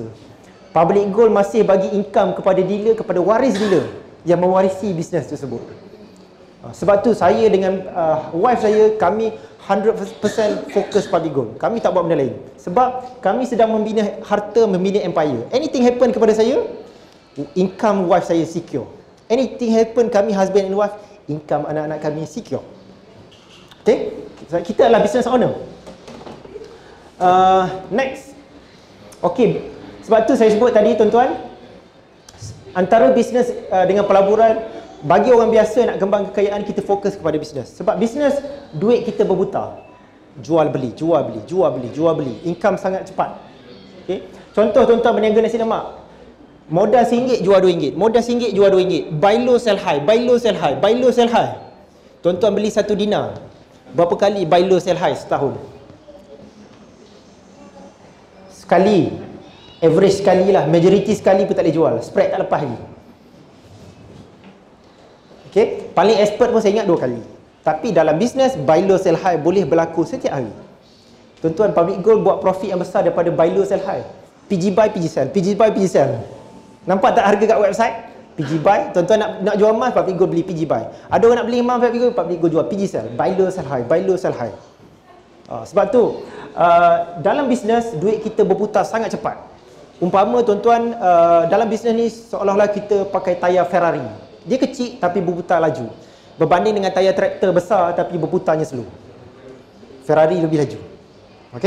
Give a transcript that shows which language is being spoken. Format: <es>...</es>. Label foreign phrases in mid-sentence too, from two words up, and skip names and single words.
<ms>Public gold masih bagi income kepada dealer, kepada waris dealer yang mewarisi bisnes tersebut. Sebab tu saya dengan wife saya, kami 100% fokus public gold. Kami tak buat benda lain. Sebab kami sedang membina harta, membina empire.</ms> <en>Anything happen</en> <ms>kepada saya, income wife saya secure.</ms> <en>Anything happen kami husband and wife,</en> <ms>income anak-anak kami secure. Okay? Kita adalah</ms> <en>business owner. Next. Okay.</en> <ms>Sebab tu saya sebut tadi tuan-tuan, antara bisnes dengan pelaburan, bagi orang biasa nak kembang kekayaan, kita fokus kepada bisnes. Sebab bisnes, duit kita berputar. Jual beli, jual beli, jual beli, jual beli. Income sangat cepat. Okay? Contoh tuan-tuan berniaga nasi lemak. Modal RM1 jual RM2. Modal RM1 jual RM2.</ms> <en>Buy low sell high, buy low sell high, buy low sell high.</en> <ms>Tuan-tuan beli 1 dinar. Berapa kali</ms> <en>buy low sell high</en> <ms>setahun? Sekali. Average sekali lah. Majority sekali pun tak boleh jual. Spread tak lepas lagi. Okay? Paling expert pun saya ingat 2 kali. Tapi dalam bisnes,</ms> <en>buy low sell high</en> <ms>boleh berlaku setiap hari. Tuan-tuan, public gold buat profit yang besar daripada</ms> <en>buy low sell high. PG buy, PG sell, PG buy, PG sell.</en> <ms>Nampak tak harga kat website?</ms> <en>PG buy.</en> <ms>Tuan-tuan nak jual emas, public gold beli</ms> <en>PG buy.</en> <ms>Ada orang nak beli emas, public gold jual</ms> <en>PG sell. Buy low sell high, buy low sell high.</en> <ms>Sebab tu dalam bisnes, duit kita berputar sangat cepat. Umpama tuan-tuan, dalam bisnes ni seolah-olah kita pakai tayar Ferrari. Dia kecil tapi berputar laju. Berbanding dengan tayar traktor besar tapi berputarnya slow. Ferrari lebih laju. Okey?</ms>